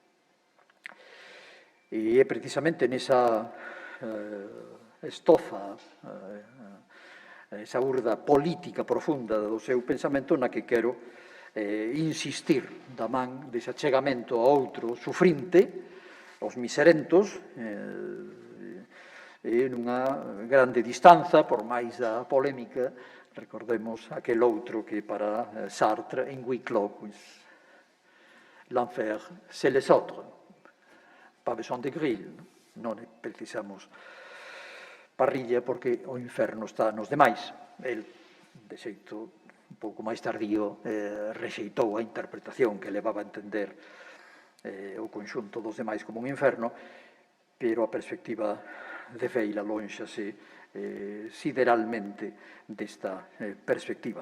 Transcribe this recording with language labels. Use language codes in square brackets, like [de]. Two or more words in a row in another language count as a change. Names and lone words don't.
[gl] E é precisamente nesa estofa, esa urda política profunda do seu pensamento na que quero insistir da man dese achegamento a outro sufrinte, os miserentos, e nunha grande distanza, por máis da polémica, recordemos aquel outro que para Sartre, en Wicklow, [fr] l'enfer, c'est les autres, pas besoin de grille, [gl] non precisamos parrilla porque o inferno está nos demais. El, de xeito un pouco máis tardío, rexeitou a interpretación que levaba a entender o conxunto dos demais como un inferno, pero a perspectiva de Weil alónxase sideralmente desta perspectiva.